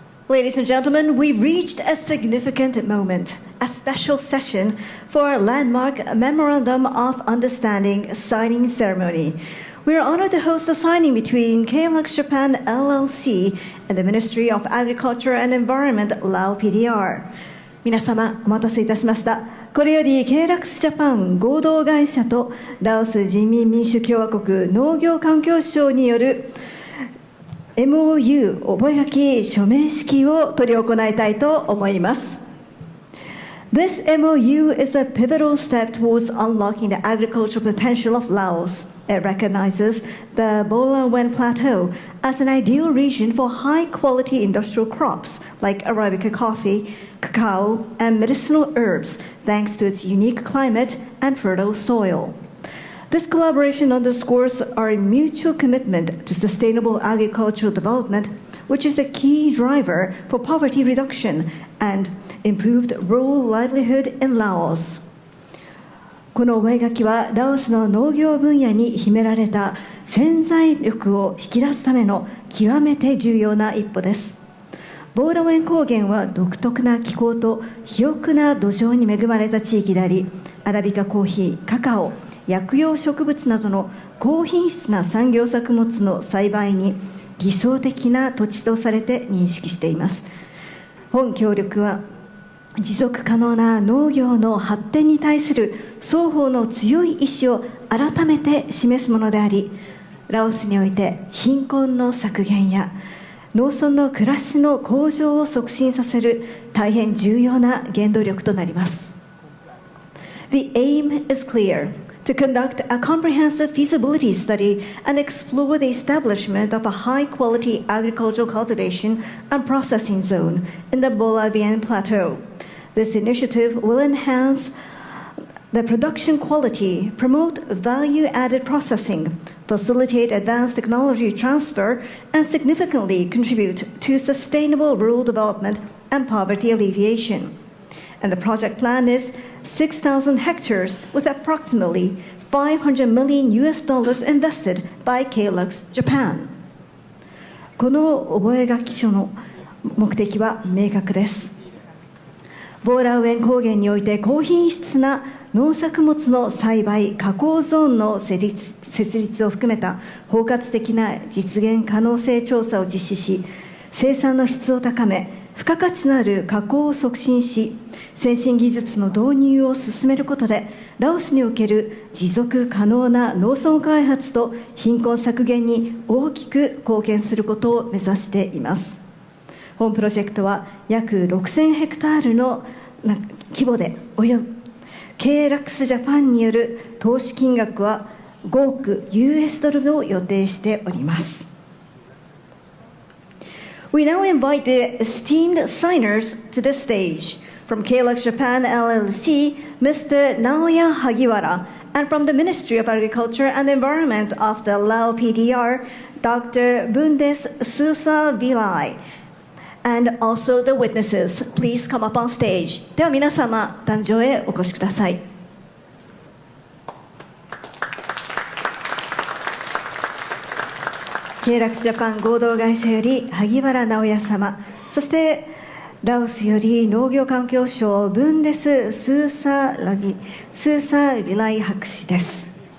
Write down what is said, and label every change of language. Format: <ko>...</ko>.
<en>Ladies and gentlemen, we've reached a significant moment, a special session for a landmark Memorandum of Understanding signing ceremony. We are honored to host the signing between KLux Japan LLC and the Ministry of Agriculture and Environment, Lao PDR.</en> <ja>皆様、お待たせいたしました。これより KLux Japan 合同会社とラオス人民民主共和国農業環境省によるMOU 覚書署名式を執り行いたいと思います。</ja> <en>This MOU is a pivotal step towards unlocking the agricultural potential of Laos. It recognizes the Bolawen Plateau as an ideal region for high-quality industrial crops like Arabica coffee, cacao, and medicinal herbs, thanks to its unique climate and fertile soil. This collaboration underscores our mutual commitment to sustainable agricultural development which is a key driver for poverty reduction and improved rural livelihood in Laos.</en> <ja>この覚書はラオスの農業分野に秘められた潜在力を引き出すための極めて重要な一歩です。ボーラウェン高原は独特な気候と肥沃な土壌に恵まれた地域であり、アラビカコーヒー、カカオ、薬用植物などの高品質な産業作物の栽培に理想的な土地とされて認識しています。本協力は持続可能な農業の発展に対する双方の強い意志を改めて示すものであり、ラオスにおいて貧困の削減や農村の暮らしの向上を促進させる大変重要な原動力となります。</ja> <en>The aim is clear: to conduct a comprehensive feasibility study and explore the establishment of a high-quality agricultural cultivation and processing zone in the Bolivian Plateau. This initiative will enhance the production quality, promote value-added processing, facilitate advanced technology transfer, and significantly contribute to sustainable rural development and poverty alleviation. And the project plan is 6,000 hectares with approximately $500 million invested by Calyx Japan.</en> <ja>この覚書書の目的は明確です。ボーラウェン高原において高品質な農作物の栽培・加工ゾーンの設立を含めた包括的な実現可能性調査を実施し、生産の質を高め、付加価値のある加工を促進し、先進技術の導入を進めることで、ラオスにおける持続可能な農村開発と貧困削減に大きく貢献することを目指しています。本プロジェクトは約6000ヘクタールの規模でケーラックスジャパンによる投資金額は5億 US ドルを予定しております。</ja> <en>We now invite the esteemed signers to the stage. From Calyx Japan LLC, Mr. Naoya Hagiwara, and from the Ministry of Agriculture and Environment of the Lao PDR, Dr. Bundes Susa Vilai, and also the witnesses. Please come up on stage.</en> <ja>では皆様、壇上へお越しください。ケーラックスジャパン合同会社より萩原直也様、そしてラオスより農業環境省ブンデス・スーサー・ビライ博士です。</ja>